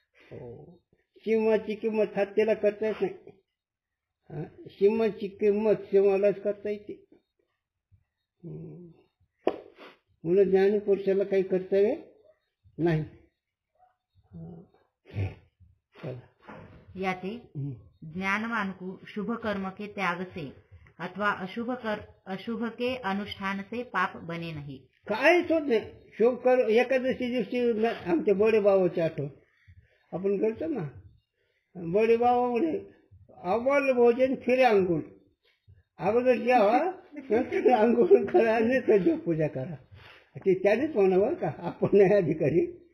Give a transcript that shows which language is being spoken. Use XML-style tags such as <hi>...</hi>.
<mr>हो, सिंहाची किंमत हत्तीला करता येत नाही. सिंहाची किंमत सिंहालाच करता येते. म्हणून ज्ञानपुरुषाला काही कर्तव्य नाही.</mr> <hi>याते ज्ञानवान को शुभ कर्म के त्याग से अथवा अशुभ के अनुष्ठान से पाप बने नहीं.</hi> <mr>काहीच होत नाही. शुभ कर्म एकादशी दिवशी आमच्या बडे बाबाची आठवण आपण करतो ना. बडे बाबा म्हणे अव्वल भोजन फिरे अंघोळ. अगोदर जेवा नंतर अंघोळ करा आणि त्याची पूजा करा. ते त्यानेच म्हणावं का, आपण नाही अधिकारी.</mr>